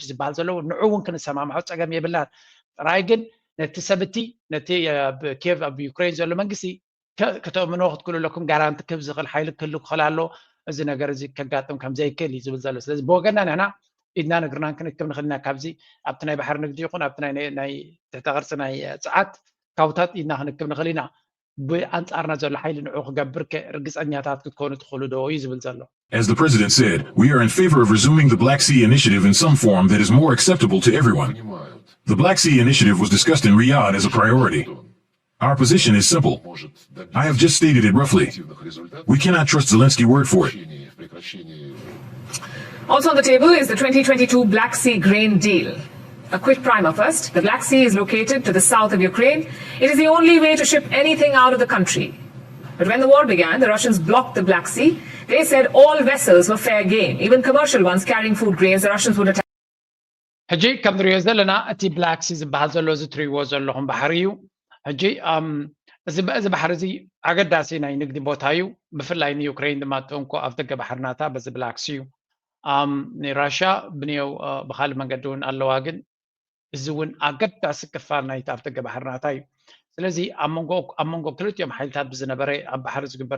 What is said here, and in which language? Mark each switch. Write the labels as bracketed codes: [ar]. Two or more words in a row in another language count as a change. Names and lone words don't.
[ti] ዝበሃል ዘሎ ንዑ እውን ክንሰማምዖ ፀገም የብልናን ጥራይ ግን ነቲ ሰብቲ ነቲ ኣብ ኬቭ ኣብ ዩክሬን ዘሎ መንግስቲ ከተእምኖ ክትክእሉ ኣለኩም ጋራንቲ ክህብ ዝኽእል ሓይሊ ክህሉ ክኽእል ኣሎ እዚ ነገር እዚ ከጋጥም ከም ዘይክእል እዩ ዝብል ዘሎ ስለዚ ብወገንና ንሕና ኢድና ንግርናን ክንክብ ንኽእል ኢና ካብዚ ኣብቲ ናይ ባሕሪ ንግዲ ይኹን ኣብቲ ናይ ትሕተ ቅርፂ ናይ ፀዓት ካብታት ኢድና ክንክብ ንኽእል ኢና ብኣንጻርና ዘሎ ሓይሊ ንዑ ክገብር ርግፀኛታት ክትኮኑ ትኽእሉ ዶ እዩ ዝብል ዘሎ [en] as the president said, we are in favor of resuming the Black Sea Initiative in some form that is more acceptable to everyone. The Black Sea Initiative was discussed in Riyadh as a priority. Our position is simple. I have just stated it roughly. We cannot trust Zelensky's word for it. Also on the table is the 2022 Black Sea grain deal. A quick primer first. The Black Sea is located to the south of Ukraine. It is the only way to ship anything out of the country. But when the war began, the Russians blocked the Black Sea. They said all vessels were fair game, even commercial ones carrying food grains. The Russians would attack. [ti] ሕጂ ከም ንሪኦ ዘለና እቲ ብላክ ሲ ዝበሃል ዘሎ እዚ ትሪእዎ ዘለኹም ባሕሪ እዩ ሕጂ እዚ ባሕሪ እዚ ኣገዳሲ ናይ ንግዲ ቦታ እዩ ብፍላይ ንዩክሬን ድማ ጥንኮ ኣብ ደገ ባሕርናታ በዚ ብላክ ሲ እዩ ንራሽያ ብንየው ብካልእ መንገዲ እውን ኣለዋ ግን እዚ እውን ኣገዳሲ ክፋል ናይቲ ኣብ ደገ ባሕርናታ እዩ ስለዚ ኣብ መንጎ ክልቲኦም ሓይልታት ብዝነበረ ኣብ ባሕሪ ዝግበር